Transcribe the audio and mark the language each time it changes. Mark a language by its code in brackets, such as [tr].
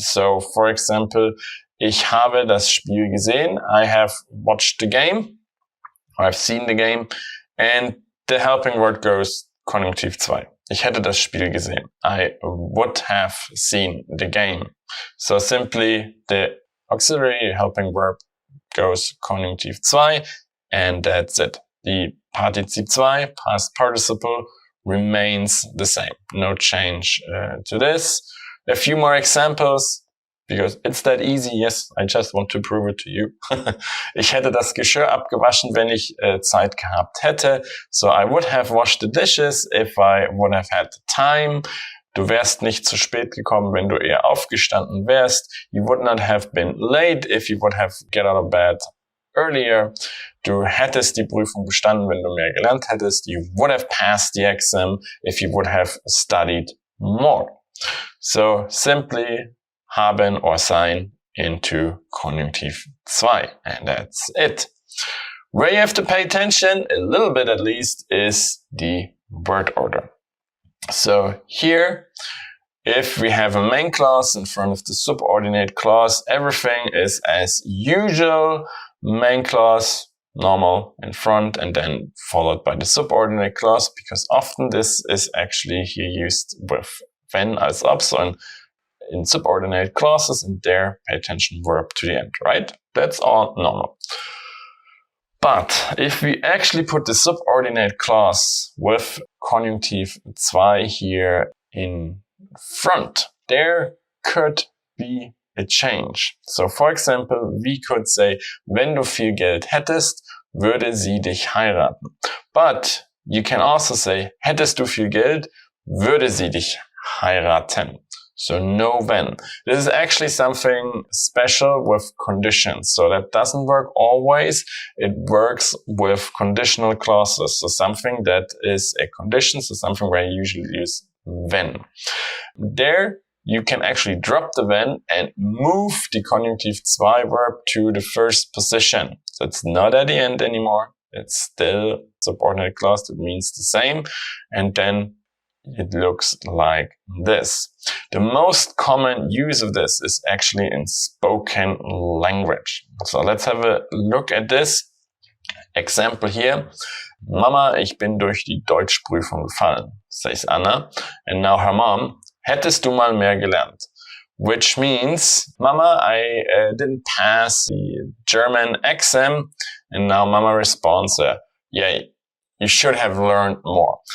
[en] So for example, [de] ich habe das Spiel gesehen. [en] I have watched the game. I've seen the game. And the helping word goes Konjunktiv 2. [de] Ich hätte das Spiel gesehen. [en] I would have seen the game. So simply the auxiliary helping verb goes Konjunktiv 2, and that's it. The Partizip 2, past participle, remains the same. No change to this. A few more examples, because it's that easy. Yes, I just want to prove it to you. [de] Ich hätte das Geschirr abgewaschen, wenn ich Zeit gehabt hätte. [en] So I would have washed the dishes if I would have had the time. [de] Du wärst nicht zu spät gekommen, wenn du eher aufgestanden wärst. [en] You would not have been late if you would have get out of bed earlier. [de] Du hättest die Prüfung bestanden, wenn du mehr gelernt hättest. [en] You would have passed the exam if you would have studied more. So simply haben or sein into Konjunktiv 2. And that's it. Where you have to pay attention, a little bit at least, is the word order. So here, if we have a main clause in front of the subordinate clause, everything is as usual. Main clause, normal in front, and then followed by the subordinate clause, because often this is actually here used with wenn als ob. So in subordinate clauses, and there, pay attention, verb to the end, right? That's all normal. But if we actually put the subordinate clause with Konjunktiv 2 here in front, there could be a change. So for example, we could say, [de] wenn du viel Geld hättest, würde sie dich heiraten. [en] But you can also say, [de] hättest du viel Geld, würde sie dich heiraten. [en] So no when. This is actually something special with conditions. So that doesn't work always. It works with conditional clauses. So something that is a condition, so something where you usually use when. There you can actually drop the when and move the Konjunktiv 2 verb to the first position. So it's not at the end anymore. It's still subordinate clause that means the same. And then it looks like this. The most common use of this is actually in spoken language. So let's have a look at this example here. [de] Mama, ich bin durch die Deutschprüfung gefallen, says Anna. [en] And now her mom, [de] hättest du mal mehr gelernt? [en] Which means, Mama, I didn't pass the German exam. And now Mama responds, yeah, you should have learned more.